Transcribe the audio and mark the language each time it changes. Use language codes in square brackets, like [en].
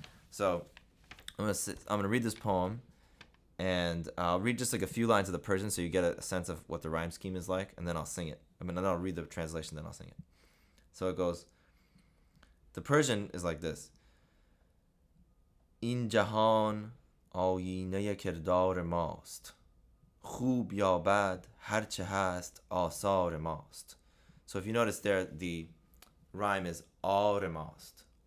[en] So I'm gonna read this poem, and I'll read just like a few lines of the Persian so you get a sense of what the rhyme scheme is like, and then I'll sing it. Then I'll read the translation, then I'll sing it. So it goes. The Persian is like this. [fa] In jahan آیینه کردار ماست خوب یا بد هرچه هست آثار ماست. [en] So if you notice there, the rhyme is آرماست.